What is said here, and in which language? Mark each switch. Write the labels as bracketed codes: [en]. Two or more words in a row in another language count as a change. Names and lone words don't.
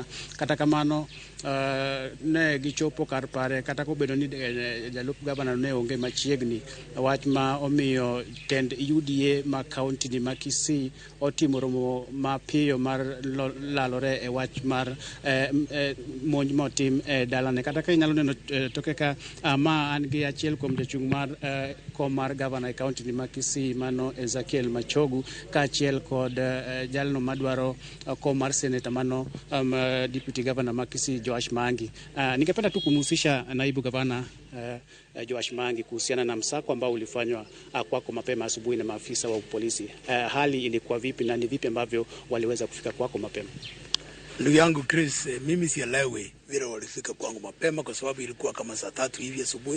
[luo] Kata kamano ne gichopo kar pare, kata kobedo ni jalup gavana ne onge machiegni, wach ma omiyo tend UDA ma kaunti ni ma Gusii otimo romo mapiyo mar lalore e wach mar monj motim e dalane. Kata ka inyalo neno toke ka ma an gi achiel kuom jachung' mar kom mar gavana e kaunti ni ma Gusii, mano Ezekiel Machogu, ka achiel kod jalno madwaro kom mar senator, mano [en] deputy governor [luo] ma Gusii Joash Mangi. [sw] Ningependa tu kumhusisha naibu gavana Joash Mangi kuhusiana na msako ambao ulifanywa kwako mapema asubuhi na maafisa wa polisi. Hali ilikuwa vipi na ni vipi ambavyo waliweza kufika kwako mapema? Ndugu yangu Chris, mimi sielewi vile walifika kwangu mapema, kwa sababu ilikuwa kama saa 3 hivi asubuhi.